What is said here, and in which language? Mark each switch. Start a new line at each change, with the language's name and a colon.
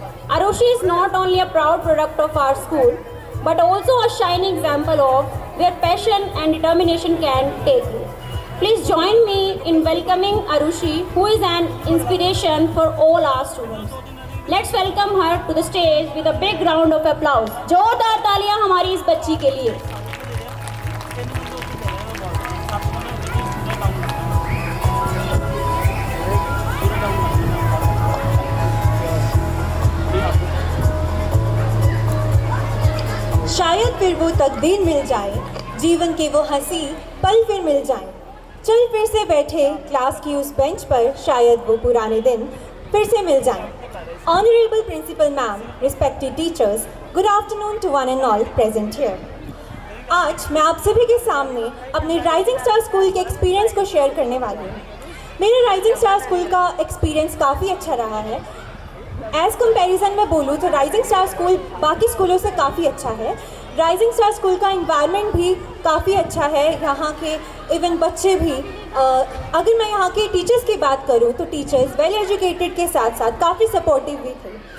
English: Arushi is not only a proud product of our school, but also a shining example of where passion and determination can take you. Please join me in welcoming Arushi, who is an inspiration for all our students. Let's welcome her to the stage with a big round of applause.
Hindi: जोरदार तालियां हमारी इस बच्ची के लिए। वो तकदीर मिल जाए, जीवन के वो हंसी पल फिर मिल जाए। चल फिर से बैठे क्लास की उस बेंच पर, शायद वो पुराने दिन फिर से मिल जाएं।
English: Honorable Principal Ma'am, respected teachers, good afternoon to one and all present here.
Hindi: आज मैं आप सभी के सामने अपने राइजिंग स्टार स्कूल के एक्सपीरियंस को शेयर करने वाली हूँ। मेरे राइजिंग स्टार स्कूल का एक्सपीरियंस काफ़ी अच्छा रहा है। एज़ कंपैरिजन में बोलूँ तो राइजिंग स्टार स्कूल बाकी स्कूलों से काफ़ी अच्छा है। राइजिंग स्टार स्कूल का एनवायरनमेंट भी काफ़ी अच्छा है। यहाँ के इवन बच्चे भी अगर मैं यहाँ के टीचर्स की बात करूँ तो टीचर्स वेल एजुकेटेड के साथ साथ काफ़ी सपोर्टिव भी थे।